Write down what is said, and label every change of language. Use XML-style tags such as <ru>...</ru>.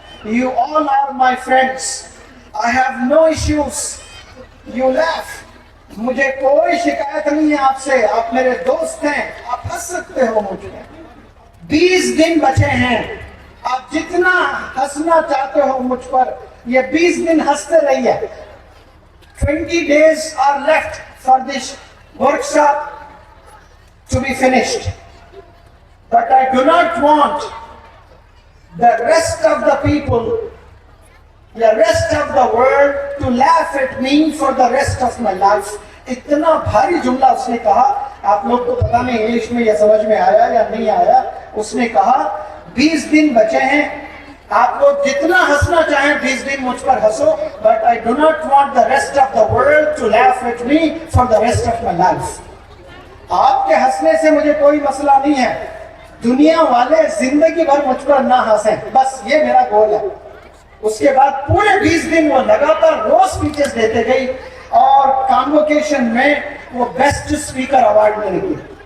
<en>you all are my friends, I have no issues, you leave,</en> <ur>مجھے کوئی شکایت نہیں ہے آپ سے, آپ میرے دوست ہیں, آپ ہنس سکتے ہو مجھ پہ. 20 دن بچے ہیں, آپ جتنا ہنسنا چاہتے ہو مجھ پر, یہ 20 دن ہنستے رہیے.</ur> <en>20 days are left for this workshop to be finished. But I do not want the rest of the people, the rest of the world to laugh at me for the rest of my life.</en> <ur>اتنا بھاری جملہ اس نے کہا, آپ لوگ کو پتا نہیں انگلش میں یہ سمجھ میں آیا یا نہیں آیا. اس نے کہا 20 دن بچے ہیں, آپ لوگ جتنا ہنسنا چاہیں 20 دن مجھ پر ہنسو,</ur> <en>but I do not want the rest of the world to laugh at me for the rest of my life.</en> <ur>آپ کے ہنسنے سے مجھے کوئی مسئلہ نہیں ہے, دنیا والے زندگی بھر مجھ پر نہ ہنسیں, بس یہ میرا گول ہے. اس کے بعد پورے 20 دن وہ لگاتار روز سپیچز دیتے گئی, اور کانوکیشن میں وہ بیسٹ اسپیکر ایوارڈ ملے گی.</ur>